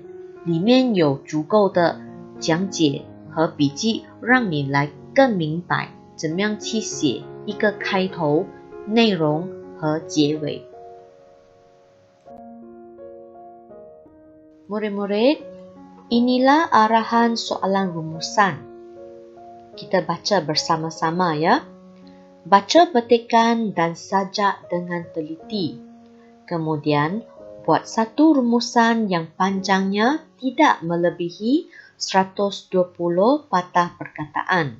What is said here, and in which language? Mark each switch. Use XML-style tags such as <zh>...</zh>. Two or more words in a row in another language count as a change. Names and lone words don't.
<zh>里面有足够的讲解和笔记，让你来更明白怎么样去写一个开头、内容和结尾。</zh> <ms>Murid-murid, inilah arahan soalan rumusan. Kita baca bersama-sama ya. Baca petikan dan sajak dengan teliti. Kemudian, buat satu rumusan yang panjangnya tidak melebihi 120 patah perkataan.</ms>